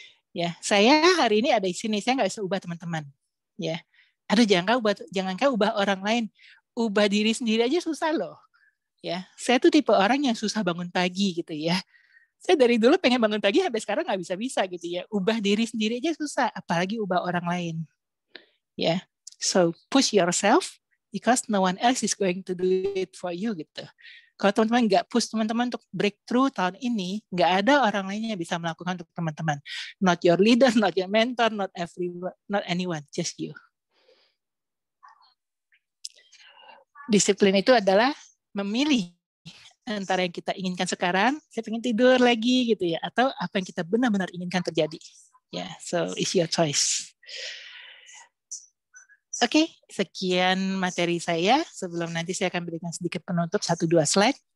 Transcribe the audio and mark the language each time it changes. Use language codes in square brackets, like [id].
[id] Ya, saya hari ini ada di sini, saya nggak bisa ubah teman-teman. Ya, aduh jangankah ubah orang lain, ubah diri sendiri aja susah loh. Ya, saya tuh tipe orang yang susah bangun pagi gitu ya. Saya dari dulu pengen bangun pagi sampai sekarang nggak bisa gitu ya. Ubah diri sendiri aja susah, apalagi ubah orang lain. [en] Ya, so push yourself because no one else is going to do it for you gitu. [id] Kalau teman-teman nggak push teman-teman untuk breakthrough tahun ini, nggak ada orang lain yang bisa melakukan untuk teman-teman. [en] Not your leader, not your mentor, not anyone, just you. [id] Disiplin itu adalah memilih antara yang kita inginkan sekarang, saya pengen tidur lagi gitu ya, atau apa yang kita benar-benar inginkan terjadi. [en] Ya, so it's your choice. [id] Oke, sekian materi saya. Sebelum nanti saya akan berikan sedikit penutup 1-2 slide.